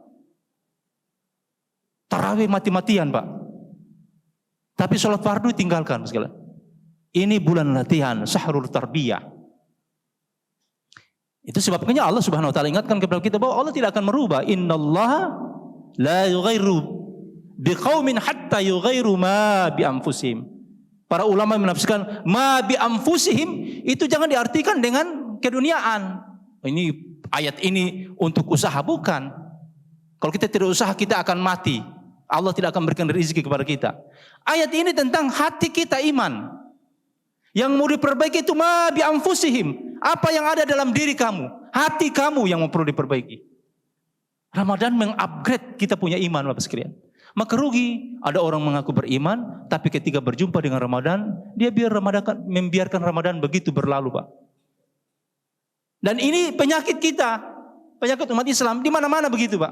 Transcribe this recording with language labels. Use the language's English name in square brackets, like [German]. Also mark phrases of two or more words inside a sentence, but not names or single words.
[Indonesian] Tarawih mati-matian Pak. Tapi sholat fardu tinggalkan sekalian. Ini bulan latihan, [Arabic] شهر التربية. [Indonesian] Itu sebabnya Allah [Arabic] سبحانه وتعالى [Indonesian] ingatkan kepada kita bahwa Allah tidak akan merubah. [Arabic] إن الله لا يغير بقوم حتى يغيروا ما بأنفسهم. [Indonesian] Para ulama menafsirkan [Arabic] ما بأنفسهم [Indonesian] itu jangan diartikan dengan keduniaan. Ini ayat ini untuk usaha, bukan. Kalau kita tidak usaha kita akan mati. Allah tidak akan berikan rezeki kepada kita. Ayat ini tentang hati kita iman. Yang mau diperbaiki itu [Arabic] ما بأنفسهم. [Indonesian] Apa yang ada dalam diri kamu, hati kamu yang perlu diperbaiki. Ramadan mengupgrade kita punya iman, Bapak sekalian. Maka rugi ada orang mengaku beriman, tapi ketika berjumpa dengan Ramadan, dia membiarkan Ramadan begitu berlalu, Pak. Dan ini penyakit kita, penyakit umat Islam di mana-mana begitu, Pak.